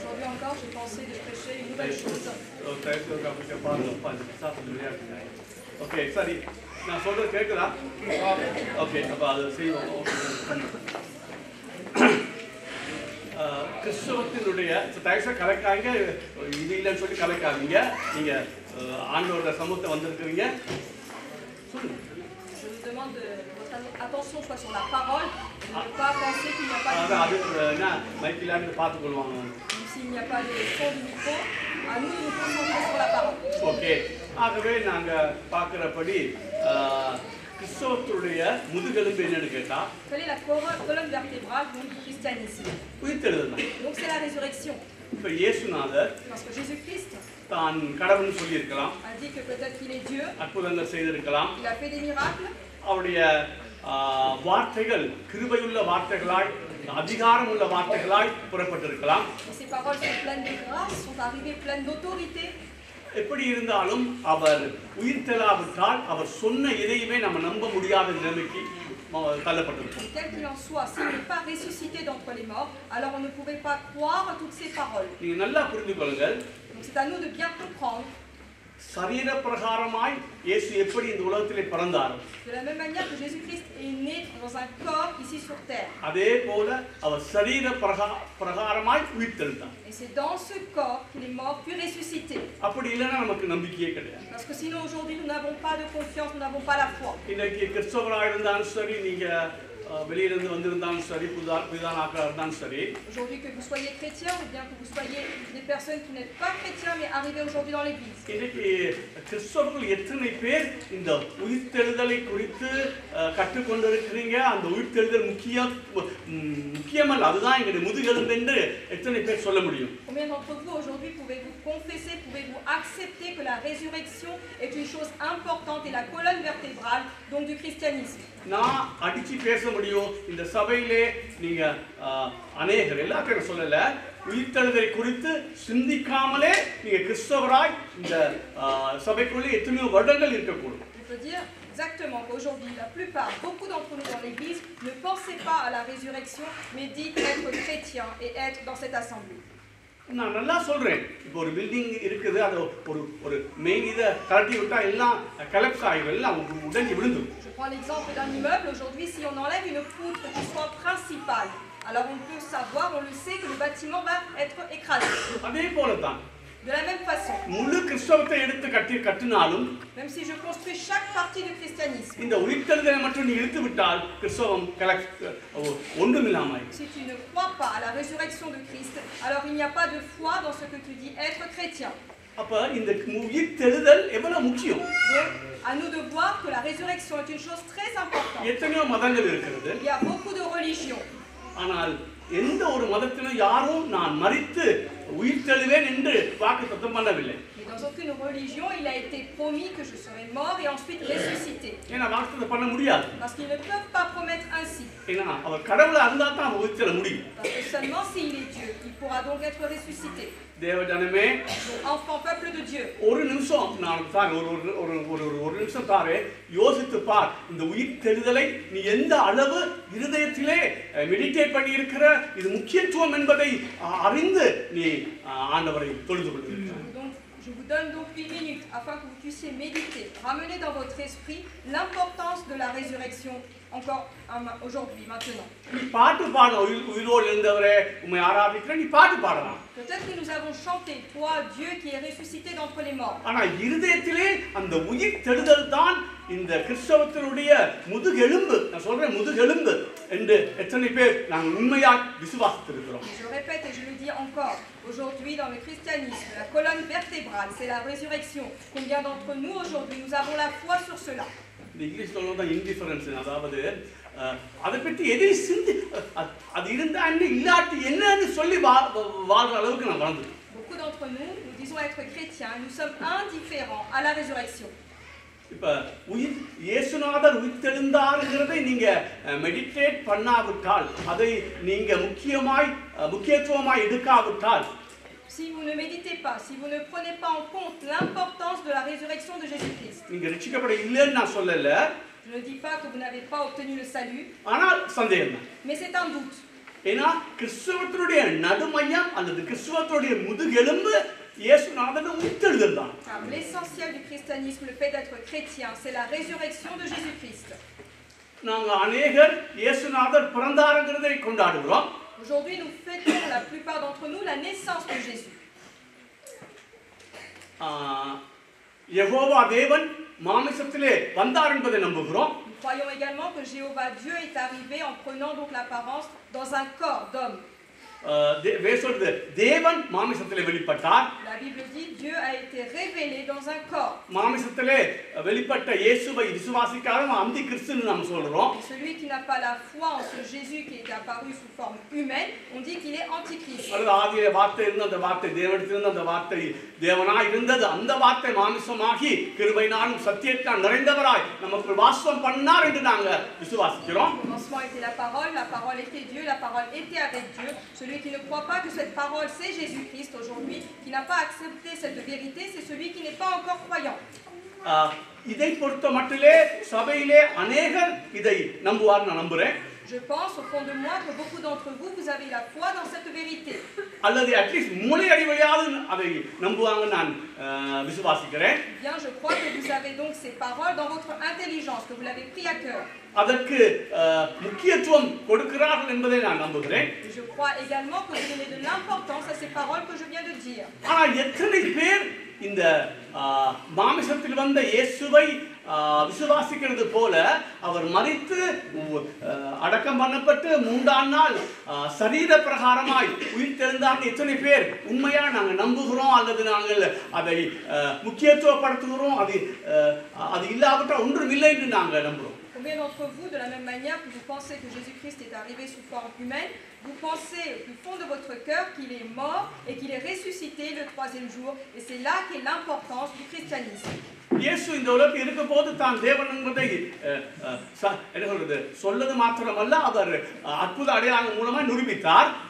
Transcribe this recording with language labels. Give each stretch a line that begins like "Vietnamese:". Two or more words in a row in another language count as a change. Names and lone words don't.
Tamil: ஓகே, சரி, நான் சொல்றது கேட்குதா? ஓகே, அப்போ அதை செய்வோம். கிறிஸ்தவத்தினுடைய தயவுசெய்து கலக்காங்க, இது இல்லைன்னு சொல்லி கலக்காதீங்க. நீங்க ஆண்டவரோட சமூகத்தை வந்திருக்கிறீங்க. சொல்லுங்க.
French: Attention soit sur la parole, ne pas penser qu'il n'y a pas de s'il n'y a pas de son du micro, à nous de nous concentrer sur la parole. Okay.
Tamil: ஆகவே நாங்க பார்க்கிறபடி கிறிஸ்தவத்துடைய முதுகெலும்பு என்னன்னு கேட்டா,
French: quelle est la colonne vertébrale du christianisme?
Tamil: உயிர்த்தெழுதல்.
French: Donc c'est la résurrection.
Tamil: இப்ப இயேசுநாதர்
French: parce que Jésus-Christ
Tamil: தான் கடவுள்னு சொல்லி இருக்கலாம்,
French: a dit que peut-être qu'il est Dieu,
Tamil: அற்புதங்கள் செய்திருக்கலாம்,
French: il a fait des miracles.
Tamil: அவருடைய வார்த்தைகள் கிருபையுள்ள வார்த்தைகளாய், அதிகாரமுள்ள வார்த்தைகளாய் புறப்பட்டிருக்கலாம்.
French: Ces paroles sont pleines de grâce, sont arrivées pleines d'autorité.
Tamil: எப்படி இருந்தாலும் அவர் உயிர்த்தெழாவிட்டால் அவர் சொன்ன எதையுமே நம்ம நம்ப முடியாத நிலைமைக்கு தள்ளப்பட்டிருக்கோம்.
French: Quel qu'il en soit, s'il n'est pas ressuscité d'entre les morts, alors on ne pouvait pas croire à toutes ces paroles.
Tamil: நீங்க நல்லா புரிந்து கொள்ளுங்கள்.
French: Donc c'est à nous de bien comprendre.
Tamil: சரீர பிரகாரமாய் இயேசு எப்படி இந்த உலகத்திலே பிறந்தார்,
French: de la même manière que Jésus-Christ est né dans un corps ici sur terre.
Tamil: அதே போல அவர் சரீர பிரகாரமாய் உயிர்த்தெழுந்தார்.
French: Et c'est dans ce corps qu'il est mort puis ressuscité.
Tamil: அப்படி இல்லைன்னா நமக்கு நம்பிக்கையே கிடையாது.
French: Parce que sinon aujourd'hui nous n'avons pas de confiance, nous n'avons pas la foi.
Tamil: இன்னைக்கு கிறிஸ்தவராக இருந்தாலும் சரி, நீங்க வெளியிலிருந்து வந்திருந்தாலும் சரி, புதிதான ஆட்களாக இருந்தாலும் சரி,
French: aujourd'hui que vous soyez chrétien ou bien que vous soyez des personnes qui n'êtes pas chrétiens mais arrivées aujourd'hui dans l'église.
Tamil: இன்னைக்கு கிறிஸ்தவர்கள் எத்தனை பேர் இந்த உயிர்த்தெழுதலை குறித்து கற்றுக்கொண்டிருக்கிறீங்க? அந்த உயிர்த்தெழுதல் முக்கியமல்ல, அதுதான் எங்களுடைய முதுகெலும்பு என்று எத்தனை பேர் சொல்ல முடியும்?
French: Combien d'entre vous aujourd'hui pouvez-vous confesser, pouvez-vous accepter que la résurrection est une chose importante et la colonne vertébrale donc du christianisme?
Tamil: நான் அடிச்சு பேச முடியும். இந்த சபையிலே நீங்க அநேகர், எல்லா பேரும் சொல்லல, உயிர்த்தெழுதலை குறித்து சிந்திக்காமலே நீங்க கிறிஸ்தவராய் இந்த சபைக்குள்ளே எத்தனையோ வருடங்கள் இருக்கக்கூடும்.
French: Je peux dire exactement qu'aujourd'hui, la plupart, beaucoup d'entre nous dans l'église ne pensaient pas à la résurrection, mais dit être chrétien et être dans cette assemblée.
Tamil: நான் நல்லா சொல்றேன். இப்போ ஒரு பில்டிங் இருக்குது, அது ஒரு மெயின் இதை கழட்டி விட்டா எல்லாம் கலெக்ட் ஆகிடும், எல்லாம் உடஞ்சி விழுந்துடும்.
French: Je prends l'exemple d'un immeuble. Aujourd'hui, si on enlève une poutre qui soit principale, alors on peut savoir, on le sait, que le bâtiment va être écrasé.
Tamil: அதே போல தான்
French: De la même façon,
Tamil: முழு கிறிஸ்தவத்தை எடுத்து கட்டினாலும்
French: même si je construis chaque partie du christianisme,
Tamil: இந்த உயிர்த்தெழுதலை மட்டும் நீ இழுத்து விட்டால் கிறிஸ்தவம் ஒன்றுமில்லாமல்.
French: si tu ne crois pas à la résurrection de Christ, alors il n'y a pas de foi dans ce que tu dis être chrétien.
Tamil: அப்ப இந்த உயிர்த்தெழுதல் எவ்வளவு முக்கியம்.
French: Donc, à nous de voir que la résurrection est une chose très importante.
Tamil: எத்தனையோ மதங்கள் இருக்கிறது.
French: Il y a beaucoup de religions.
Tamil: ஆனால் எந்த ஒரு மதத்திலும் யாரும் நான் மரித்து உயிர்த்தெழுவேன் என்று வாக்குத்தத்தம் பண்ணவில்லை.
French: Mais dans aucune religion, il a été promis que je serai mort et ensuite ressuscité.
Tamil: ஏன்னா வாக்குத்தத்தம் பண்ண முடியாது.
French: Parce qu'ils ne peuvent pas promettre ainsi.
Tamil: ஏன்னா அவர் கடவுளா இருந்தா தான் உயிர்த்தெழ முடியும்.
French: Parce que seulement s'il est Dieu, il pourra donc être ressuscité.
Tamil: தேவஜனமே,
French: enfant peuple de Dieu.
Tamil: ஒரு நிமிஷம் நான் தாரேன், ஒரு நிமிஷம் தாரேன், யோசித்து பார். இந்த உயிர்த்தெழுதலை நீ எந்த அளவு இருதயத்திலே மெடிடேட் பண்ணி இருக்கிற, இது முக்கியத்துவம் என்பதை அறிந்து நீ ஆண்டவரை தொழுது கொள்கிறீர்கள்.
French: Je vous donne donc 8 minutes afin que vous puissiez méditer, ramener dans votre esprit l'importance de la résurrection encore aujourd'hui, maintenant.
Tamil: நீ பாட்டு பாட, உயிரோடு எழுந்தவரே உம்மை ஆராதிக்கிறேன், நீ பாட்டு பாடலாம்.
French: Peut-être que nous avons chanté, toi Dieu qui est ressuscité d'entre les morts.
Tamil: ஆனா இருதயத்திலே அந்த உயிர்த்தெழுதல் தான் இந்த கிறிஸ்தவத்தினுடைய முதுகெலும்பு. நான் சொல்றேன் முதுகெலும்பு என்று எத்தனை பேர் நாங்கள் உண்மையாக விசுவாசித்திருக்கிறோம்.
French: Je répète et je le dis encore, aujourd'hui dans le christianisme, la colonne vertébrale, c'est la résurrection. Combien d'entre nous aujourd'hui, nous avons la foi sur cela?
Tamil: இந்த இங்கிலீஷ் சொல்றதா இன்டிஃபரன்ஸ், அதாவது அதை பற்றி எதையும் சிந்தி அது இருந்தா என்ன இல்லாட்டி என்னன்னு சொல்லி வாழ்ற அளவுக்கு நான் வளர்ந்துட்டேன்.
French: Beaucoup d'entre nous, nous disons être chrétiens, nous sommes indifférents à la résurrection.
Tamil: இப்ப இயேசுநாதர் உயிர்த்தெழுந்தார்ங்கிறதை நீங்க மெடிடேட் பண்ணாவிட்டால், அதை நீங்க முக்கியத்துவமாய் எடுக்காவிட்டால்,
French: si vous ne méditez pas, si vous ne prenez pas en compte l'importance de la résurrection de Jésus-Christ,
Tamil: நீங்க ரட்சிக்கப்பட இல்லைன்னு நான் சொல்லல,
French: je ne dis pas que vous n'avez pas obtenu le salut,
Tamil: ஆனால் சந்தேகம் தான்.
French: mais c'est un doute.
Tamil: ஏன்னா கிறிஸ்தவத்தினுடைய நடுமையம் அல்லது கிறிஸ்தவத்தினுடைய முதுகெலும்பு இயேசுநாதர் உயிர்த்தெழுதல் தான்.
French: Car l'essentiel du christianisme, le fait d'être chrétien, c'est la résurrection de Jésus-Christ.
Tamil: நாங்க அநேகர் இயேசுநாதர் பிறந்தாருங்கிறதை கொண்டாடுகிறோம்.
French: Aujourd'hui, nous fêtons, la plupart d'entre nous, la naissance de Jésus.
Tamil: யெகோவா தேவன் மாமிசத்திலே வந்தார் என்பதை நம்புகிறோம்.
French: Nous croyons également que Jéhovah Dieu est arrivé en prenant donc l'apparence dans un corps d'homme.
Tamil: தேவன் மாமிசத்திலே வெளிப்பட்டார்.
French: La Bible dit Dieu a été révélé dans un corps.
Tamil: மாமிசத்திலே வெளிப்பட்ட இயேசுவை விசுவாசிக்காத அந்தி கிறிஸ்துன்னு நாம் சொல்றோம்.
French: Celui qui n'a pas la foi en ce Jésus qui est apparu sous forme humaine, on dit qu'il est antichrist.
Tamil: ஆதியிலே வார்த்தை இருந்த அந்த வார்த்தை தேவனிடத்திலிருந்து அந்த வார்த்தை தேவனாய் இருந்தது. அந்த வார்த்தை மாமிசமாகி கிருபையினாலும் சத்தியத்தால் நிறைந்தவராய் நமக்கு வாசம் பண்ணார் என்று நாங்கள் விசுவாசிக்கிறோம்.
French: Au commencement était la parole était Dieu, la parole était avec Dieu. Celui qui ne croit pas que cette parole c'est Jésus-Christ aujourd'hui, qui n'a pas accepté cette vérité, c'est celui qui n'est pas encore croyant.
Tamil: இதை பொறுத்த மட்டிலே சபையிலே அநேகர் இதை நம்புவார் நான் நம்புறேன்.
French: Je pense au fond de moi que beaucoup d'entre vous, vous avez la foi dans cette vérité.
Tamil: அல்லது
English: at least
Tamil: மூளை அறிவழியாவது அதை நம்புவாங்க நான் விசுவாசிக்கிறேன்.
French: Bien, je crois que vous avez donc ces paroles dans votre intelligence, que vous l'avez pris à cœur.
Tamil: அதற்கு முக்கியத்துவம் கொடுக்கிறார்கள் என்பதை நான் நம்புகிறேன்.
French: Je crois également que vous donnez de l'importance à ces paroles que je viens de dire.
Tamil: ஆனால் எத்தனை பேர் இந்த மாமிசத்தில் வந்த இயேசுவை விசுவாசிக்கிறது போல அவர் மரித்து அடக்கம் பண்ணப்பட்டு 3ஆம் நாள் சரீர பிரகாரமாய் உயிர்த்தெழுந்தார் எத்தனை பேர் உண்மையா நாங்கள் நம்புகிறோம் அல்லது நாங்கள் அதை முக்கியத்துவப்படுத்துகிறோம்? அது இல்லாவிட்டால் ஒன்றும் இல்லை என்று நாங்கள் நம்புகிறோம்.
French: Combien d'entre vous, de la même manière que vous pensez que Jésus-Christ est arrivé sous forme humaine, vous pensez au plus fond de votre cœur qu'il est mort et qu'il est ressuscité le troisième jour. Et c'est là qu'est l'importance du christianisme.
Tamil: இயேசு இந்த உலகத்தில் இருக்கும்போது தான் தேவன் என்பதை என்ன சொல்றது சொல்லது மாத்திரமல்ல அவர் அற்புத அடையாளங்கள் மூலமாக நிரூபித்தார்.